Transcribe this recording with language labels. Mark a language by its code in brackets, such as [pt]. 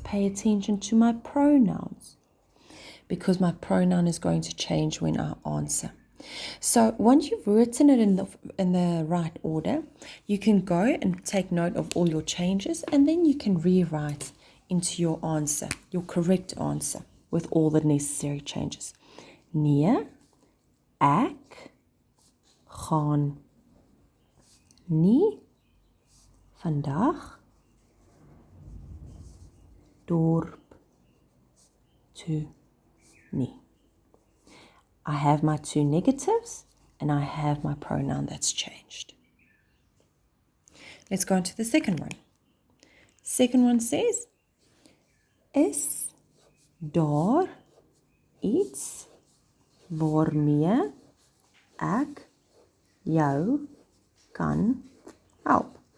[en] Pay attention to my pronouns because my pronoun is going to change when I answer. So once you've written it in the right order, you can go and take note of all your changes and then you can rewrite into your answer, your correct answer with all the necessary changes. [af] Nee, ek gaan nie vandag dorp toe nie. [en] I have my 2 negatives and I have my pronoun that's changed. Let's go on to the second one. Second one says, [af] is daar iets waarmee ek jou kan help?